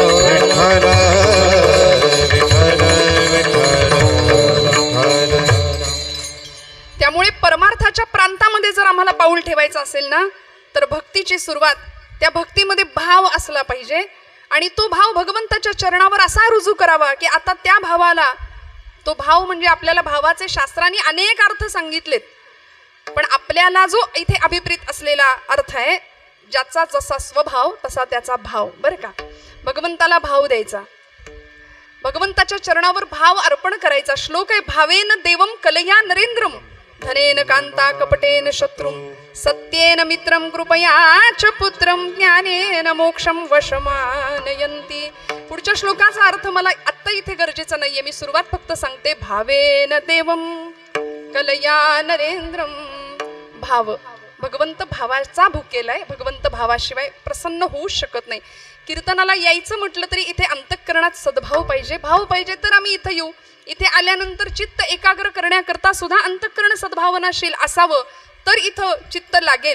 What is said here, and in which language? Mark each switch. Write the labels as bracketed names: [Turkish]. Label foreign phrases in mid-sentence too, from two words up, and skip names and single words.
[Marathi] त्यामुळे परमार्थाच्या प्रांतामध्ये जर आम्हाला पाऊल ठेवायचं असेल ना, तर भक्तीची सुरुवात त्या भक्तीमध्ये भाव असला पाहिजे आणि तो भाव भगवंताच्या चरणावर असा रुजू करावा की आता त्या भावाला, तो भाव म्हणजे आपल्याला भावाचे शास्त्रांनी अनेक अर्थ सांगितलेत, पण आपल्याला जो इथे अभिप्रेत असलेला अर्थ आहे, ज्याचा जसा स्वभाव तसा त्याचा भाव. बरं का, भगवंताला भाव द्यायचा, भगवंताच्या चरणावर भाव अर्पण करायचा. श्लोक आहे, [Sanskrit] भावेन देवम कलया नरेंद्रम धनेन कांता कपटेन शत्रुम सत्येन मित्रम कृपया च पुत्रम ज्ञानेन मोक्षम वशमानयंती. [Marathi] पुढच्या श्लोकाचा अर्थ मला आत्ता इथे गरजेचं नाहीये, मी सुरुवात फक्त सांगते. [Sanskrit] भावेन देवम कलया नरेंद्रम. [Marathi] भाव, भगवंत भावाचा भुकेलाय, भगवंत भावाशिवाय प्रसन्न होऊ शकत नाही. कीर्तनाला यायचं म्हटलं तरी इथे अंतःकरणात सद्भाव पाहिजे, भाव पाहिजे तर आम्ही इथं येऊ. इथे आल्यानंतर चित्त एकाग्र करण्याकरता सुद्धा अंतःकरण सद्भावनाशील असावं, तर इथं चित्त लागेल.